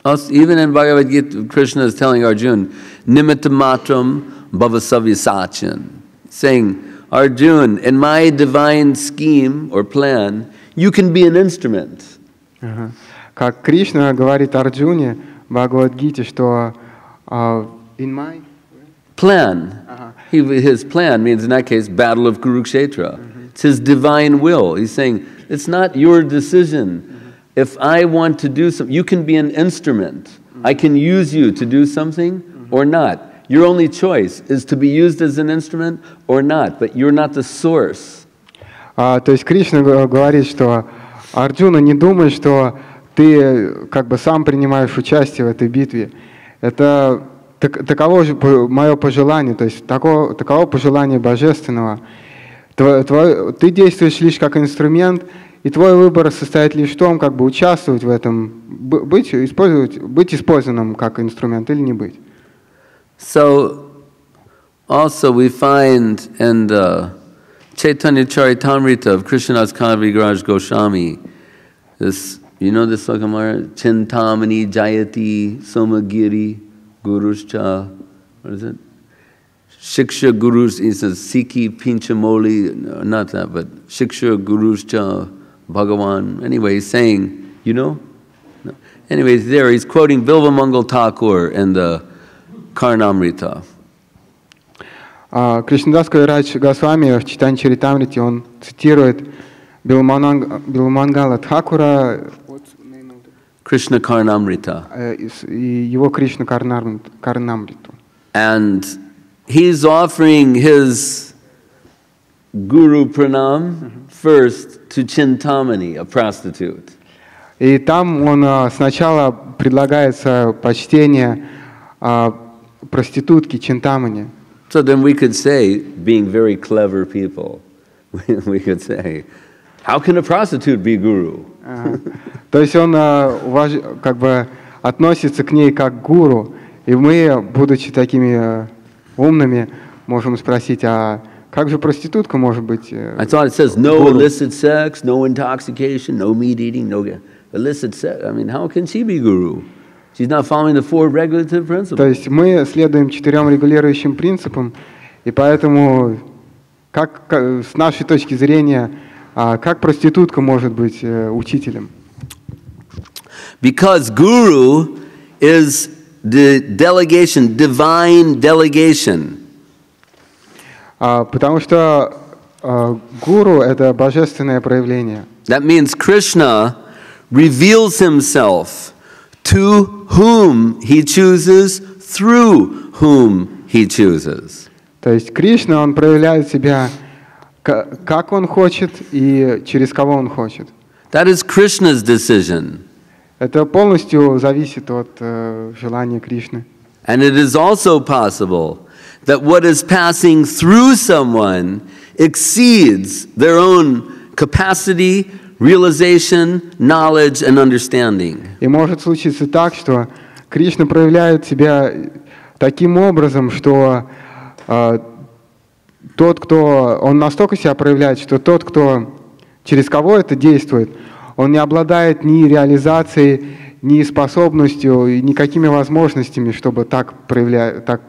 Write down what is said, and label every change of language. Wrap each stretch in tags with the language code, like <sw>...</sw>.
<en>Even in Bhagavad Gita, Krishna is telling Arjuna,</en> <sa>nimitta matram bhavasavya</sa> <en>saying, Arjuna, in my divine scheme or plan, you can be an instrument.</en> <ru>Как Кришна говорит Арджуне в Бхагавад-гите, что</ru> <en>in my plan, his plan means in that case, battle of Kurukshetra. It's his divine will. He's saying, it's not your decision. If I want to do something, you can be an instrument. I can use you to do something or not. Your only choice is to be used as an instrument or not, but you're not the source.</en> <ru>То есть Кришна говорит, что Арджуна, не думай, что ты как бы сам принимаешь участие в этой битве. Это таково же мое пожелание, то есть таково пожелание Божественного. Ты действуешь лишь как инструмент, и твой выбор состоит лишь в том, как бы участвовать в этом, быть использованным как инструмент или не быть.</ru> <en>So, also we find in the Chaitanya Charitamrita of Krishnadas Kaviraj Goswami, this, you know this Sakamara?</en> <sa>Chintamani Jayati Somagiri Guruscha, what is it?</sa> <en>Shiksha Gurus, he says, Sikhi Pinchamoli, not that, but Shiksha Guruscha Bhagavan. Anyway, he's saying, you know? No. Anyways, there he's quoting Bilva Mangal Thakur in the Karnamrita.</en> <ru>Кришнадас Кавирадж Госвами в Чайтанья Чаритамрите он цитирует Биламангала Тхакура,</ru> <en>Krishna Karnamrita.</en> <ru>Его Кришна Карнамриту.</ru> <en>And he's offering his Guru Pranam first to Chintamani, a prostitute.</en> <ru>И там он сначала предлагается почтение проститутки Чинтамани.</ru> <en>So then we could say, being very clever people, we could say, how can a prostitute be guru?</en> <ru>То есть он как бы относится к ней как к гуру, и мы, будучи такими умными, можем спросить, а как же проститутка может быть?</ru> <en>I thought it says no illicit sex, no intoxication, no meat eating, no illicit sex. I mean, how can she be guru? She's not following the four regulative principles.</en> <ru>То есть мы следуем 4 регулирующим принципам, и поэтому, как с нашей точки зрения, как проститутка может быть учителем?</ru> <en>Because guru is the delegation, divine delegation.</en> <ru>Потому что гуру — это божественное проявление.</ru> <en>That means Krishna reveals himself to whom he chooses, through whom he chooses.</en> <ru>То есть Кришна, он проявляет себя как он хочет и через кого он хочет.</ru> <en>That is Krishna's decision.</en> <ru>Это полностью зависит от желания Кришны.</ru> <en>And it is also possible that what is passing through someone exceeds their own capacity, realization, knowledge, and understanding.</en> <ru>И может случиться так, что Кришна проявляет себя таким образом, что он настолько себя проявляет, что тот, кто через кого это действует, он не обладает ни реализацией, ни способностью, и никакими возможностями, чтобы так проявлять.</ru>